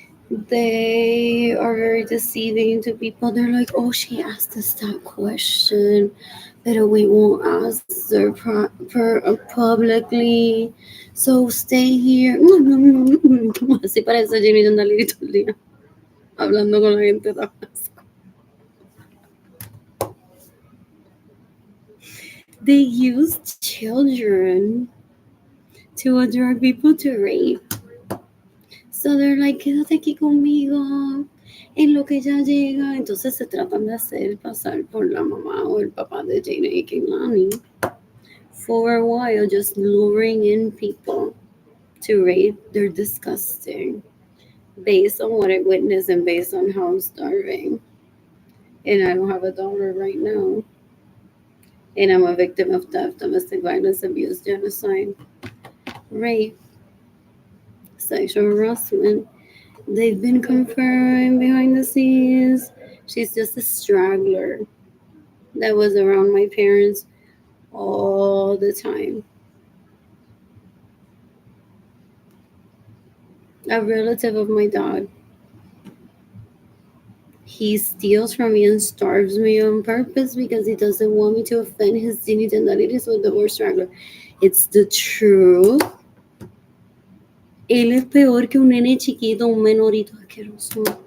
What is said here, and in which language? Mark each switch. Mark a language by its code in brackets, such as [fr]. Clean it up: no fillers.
[en] They are very deceiving to people. They're like, oh, she asked us that question, but we won't answer publicly. So stay here. [es] Así parece Jimmy Jandaliri todo el día, hablando con la gente. [en] They use children to attract people to rape. So they're like, [es] quédate aquí conmigo en lo que ella llega. Entonces se tratan de hacer pasar por la mamá o el papá de Jane y Kehlani [en] for a while, just luring in people to rape. They're disgusting based on what I witnessed and based on how I'm starving. And I don't have a daughter right now. And I'm a victim of theft, domestic violence, abuse, genocide, rape, sexual harassment. They've been confirmed behind the scenes. She's just a straggler that was around my parents all the time. A relative of my dad. He steals from me and starves me on purpose because he doesn't want me to offend his genitalities with the word straggler. It's the truth. [es] Él es peor que un nene chiquito, un menorito asqueroso.